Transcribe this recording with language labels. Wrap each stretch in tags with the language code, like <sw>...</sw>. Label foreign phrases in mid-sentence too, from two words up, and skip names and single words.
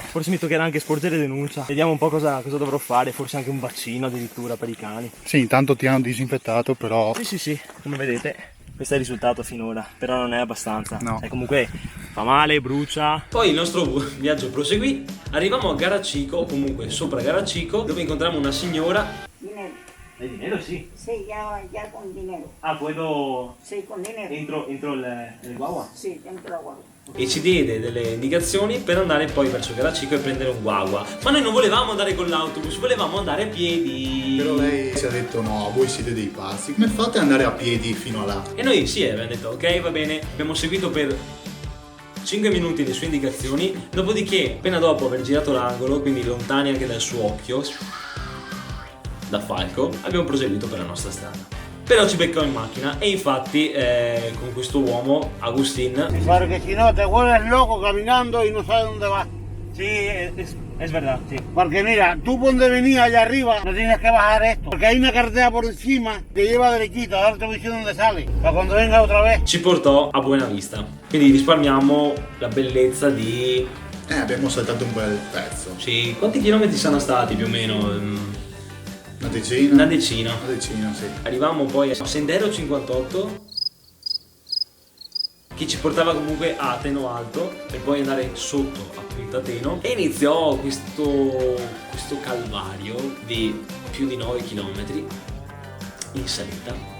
<it>Forse mi toccherà anche sporgere denuncia. Vediamo un po' cosa dovrò fare, forse anche un vaccino addirittura per i cani. Sì, intanto ti hanno disinfettato, però... Sì, come vedete questo è il risultato finora, però non è abbastanza. No. Comunque fa male, brucia. Poi il nostro viaggio proseguì, arrivammo a Garachico, o comunque sopra Garachico, dove incontrammo una signora.</it> <es>Dinero. ¿Hay dinero? Sí. Sí, ya con dinero. Ah, puedo... Sí, con dinero. Entro el guagua? Sí, dentro la guagua.</es> <it>E ci diede delle indicazioni per andare poi verso Garachico e prendere un guagua. Ma noi non volevamo andare con l'autobus, volevamo andare a piedi. Però lei ci ha detto no, voi siete dei pazzi, come fate ad andare a piedi fino a là? E noi sì, abbiamo detto ok, va bene. Abbiamo seguito per 5 minuti le sue indicazioni. Dopodiché, appena dopo aver girato l'angolo, quindi lontani anche dal suo occhio, da falco, abbiamo proseguito per la nostra strada. Però ci beccò in macchina e infatti con questo uomo, Agustín,</it> <es>Porque si no te vuelves loco caminando y no sabes dónde vas. Sí, es verdad, sí. Porque mira, tú por donde venías allá arriba no tienes que bajar esto. Porque hay una carretera por encima que lleva derechito. Ahora te voy diciendo dónde sale. Para cuando venga otra vez.</es> <it>ci portò a Buena Vista. Quindi risparmiamo la bellezza di... Abbiamo saltato un bel pezzo. Sì, quanti chilometri sono stati più o meno? Una decina? Una decina. Una decina, sì. Arrivavamo poi a Sendero 58, che ci portava comunque a Teno Alto per poi andare sotto a Punta Teno, e iniziò questo calvario di più di 9 km in salita.</it>